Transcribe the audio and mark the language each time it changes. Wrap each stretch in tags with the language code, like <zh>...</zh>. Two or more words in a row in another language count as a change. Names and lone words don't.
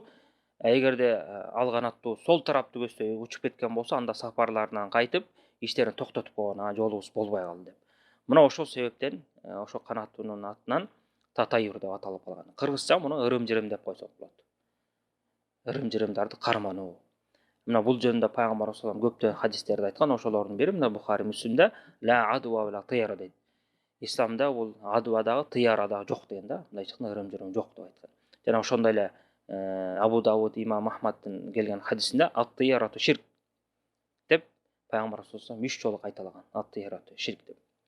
<ky>Эгерде ал канаттуу сол тараптуу көзсө учуп кеткен болсо, анда сапарларынан кайтып, иштерин токтотуп койгон, жолубуз болбой калды деп. Мына ошол себептен ошол канаттуунун атынан татайюр деп аталып калган. Кыргызча муну ырым-жырым деп койсок болот. Ырым-жырымдарды кармануу. Мына бул жөнүндө пайгамбар</ky> <ar>صلى الله عليه</ar> <ky>көптөгөн хадистерди айткан. Ошолордун бири мына Бухари Муслимде</ky> <ar>لا عدوى ولا طيرة</ar> <ky>дейт. Исламда бул адва дагы, тыяра дагы жок деген да. Мындай чыкканда ырым-жырым жок деп айткан. Жана ошондой эле Абу Дауд, Имам Ахмадтын келген хадисинде</ky> <ar>الطيرة شرك</ar> <ky>деп пайгамбар</ky> <ar>صلى الله عليه</ar> <ky>3 жолу кайталаган.</ky> <ar>الطيرة شرك деп.</ar>